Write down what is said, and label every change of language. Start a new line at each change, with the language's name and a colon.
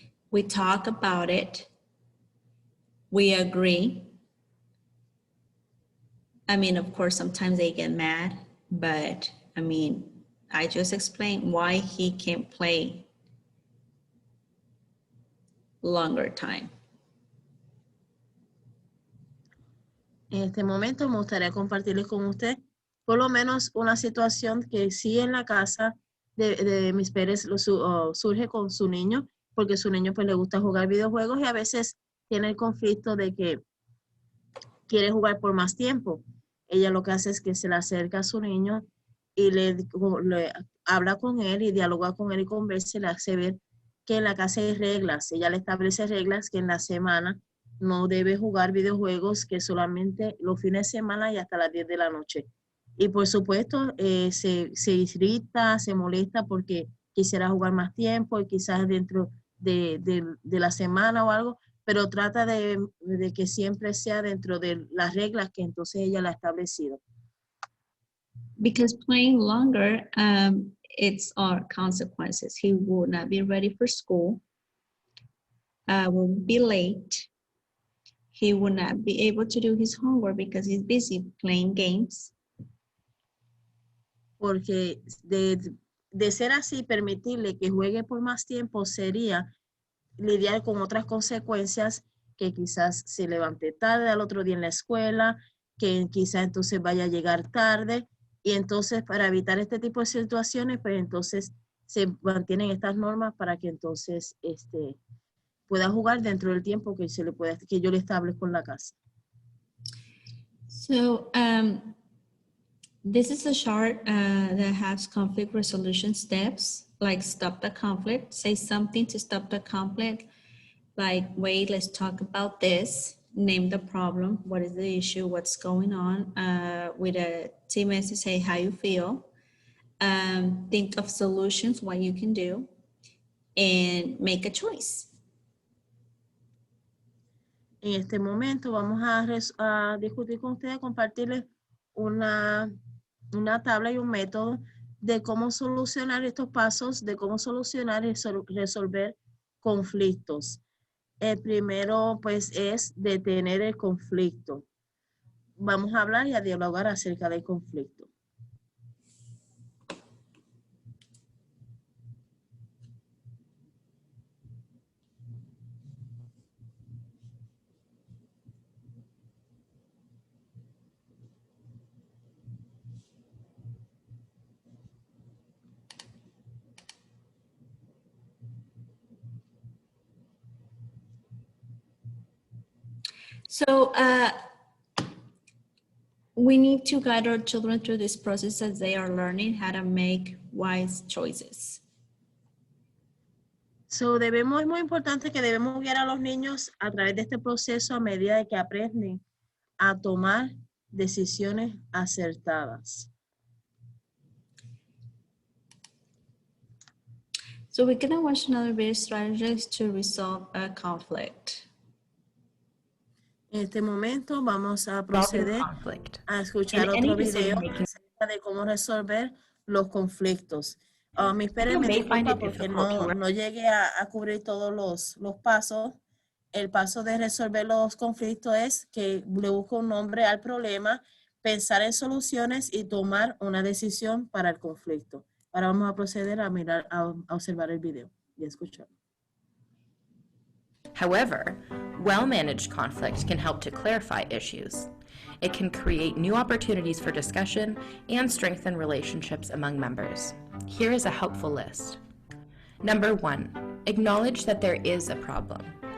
English: We talk about it. We agree. I mean, of course, sometimes they get mad, but I mean, I just explained why he can't play longer time.
Spanish: En este momento me gustaría compartirles con usted por lo menos una situación que sí en la casa de mis padres surge con su niño, porque su niño pues le gusta jugar videojuegos y a veces tiene el conflicto de que quiere jugar por más tiempo. Ella lo que hace es que se le acerca a su niño y le habla con él y dialoga con él y conversa y le hace ver que en la casa hay reglas. Ella le establece reglas que en la semana no debe jugar videojuegos, que solamente los fines de semana y hasta las 10 de la noche. Y por supuesto se irrita, se molesta porque quisiera jugar más tiempo y quizás dentro de la semana o algo, pero trata de que siempre sea dentro de las reglas que entonces ella la ha establecido.
English: Because playing longer, it's our consequences. He will not be ready for school, will be late. He will not be able to do his homework because he's busy playing games.
Spanish: Porque de ser así, permitirle que juegue por más tiempo sería lidiar con otras consecuencias, que quizás se levante tarde al otro día en la escuela, que quizás entonces vaya a llegar tarde, y entonces para evitar este tipo de situaciones, pues entonces se mantienen estas normas para que entonces pueda jugar dentro del tiempo que que yo le establezco en la casa.
English: So this is a chart that has conflict resolution steps, like stop the conflict, say something to stop the conflict, like, wait, let's talk about this, name the problem, what is the issue, what's going on, with a team message, say how you feel, think of solutions, what you can do, and make a choice.
Spanish: En este momento vamos a discutir con ustedes, compartirles una tabla y un método de cómo solucionar estos pasos, de cómo solucionar y resolver conflictos. El primero, pues, es detener el conflicto. Vamos a hablar y a dialogar acerca del conflicto.
English: So we need to guide our children through this process as they are learning how to make wise choices.
Spanish: So es muy importante que debemos guiar a los niños a través de este proceso a medida de que aprenden a tomar decisiones acertadas.
English: So we're gonna watch another video, strategies to resolve a conflict.
Spanish: En este momento vamos a proceder a escuchar otro video acerca de cómo resolver los conflictos. Mis padres me disculpan porque no llegué a cubrir todos los pasos el paso de resolver los conflictos es que le busco un nombre al problema, pensar en soluciones y tomar una decisión para el conflicto. Ahora vamos a proceder a mirar, a observar el video y escuchar.
English: However, well-managed conflict can help to clarify issues. It can create new opportunities for discussion and strengthen relationships among members. Here is a helpful list. Number 1, acknowledge that there is a problem.